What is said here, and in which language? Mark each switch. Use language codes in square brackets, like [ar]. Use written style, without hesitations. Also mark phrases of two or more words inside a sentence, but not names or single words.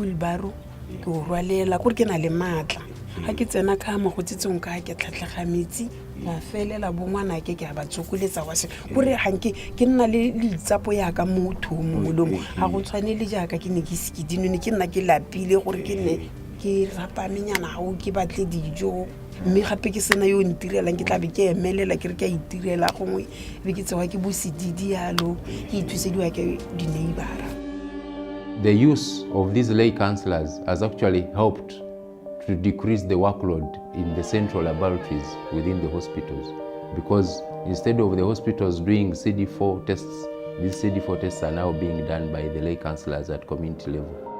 [tn] wheelbarrow ke o rwalela gore ke na le matla ga ke tsena ka mo go tsitsong ka ke tlhatlhaga metsi ba felela bongwana ke a ba tsokoletsa wa se gore hanke ke nna le ditsapo ya ka motho molong ga go tshwanele jaaka ke ne ke sikidino ne ke nna ke lapile gore ke ne ke rapamenyana ga o ke batle dijo mme gape ke sena yo ntirelang ke tla be ke emelela ke re ke a itirela gongwe be ke tsewa ke bosididi yalo ke ithusediwa ke di-neighbora. [en] The use of these lay councillors has actually helped to decrease the workload in the central laboratories within the hospitals, because instead of the hospitals doing CD4 tests, these CD4 tests are now being done by the lay councillors at community level.